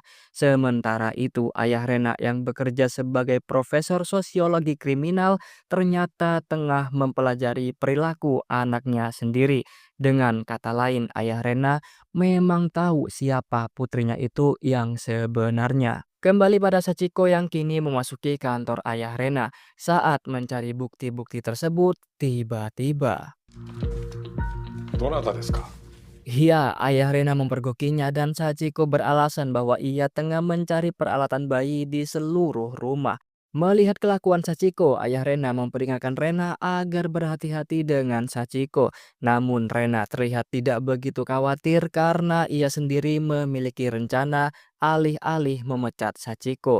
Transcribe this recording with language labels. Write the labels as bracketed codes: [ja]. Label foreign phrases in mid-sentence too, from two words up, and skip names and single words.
[id] Sementara itu, ayah Rena yang bekerja sebagai profesor sosiologi kriminal ternyata tengah mempelajari perilaku anaknya sendiri. Dengan kata lain, ayah Rena memang tahu siapa putrinya itu yang sebenarnya. Kembali pada Sachiko yang kini memasuki kantor ayah Rena. Saat mencari bukti-bukti tersebut, tiba-tiba [ja] どなたですか？ [id] iya, ayah Rena mempergokinya dan Sachiko beralasan bahwa ia tengah mencari peralatan bayi di seluruh rumah. Melihat kelakuan Sachiko, ayah Rena memperingatkan Rena agar berhati-hati dengan Sachiko. Namun Rena terlihat tidak begitu khawatir karena ia sendiri memiliki rencana alih-alih memecat Sachiko.